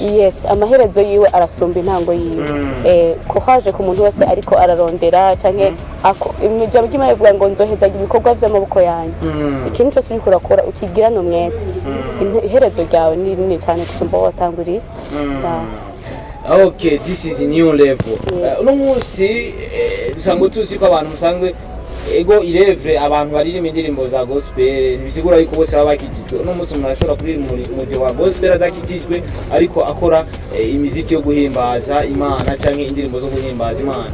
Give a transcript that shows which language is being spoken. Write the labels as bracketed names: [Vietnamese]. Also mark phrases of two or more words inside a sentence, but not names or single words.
[Rundi] yes amaherezo yiwe arasumba intango yiwe ko haje ku muntu wese ariko ararondera canke ijambo ry'Imana rivuga ngo nzohezaga ibikorwa by'amaboko yanyu ikintu cyose uriko urakora ukigirana umwete iherezo ryawe ni rinini cyane gusumba watanguriye. [English] Okay, this is a new level. [Rundi] Uno munsi dusanzwe tuzi ko abantu musanzwe ego irevre abantu baririmba indirimbo za gospel bisigura yuko bose baba bakijijwe. Uno munsi umuntu ashobora kuririmba mu wa gospel adakijijwe ariko akora imiziki yo guhimbaza Imana canke indirimbo zo guhimbaza Imana.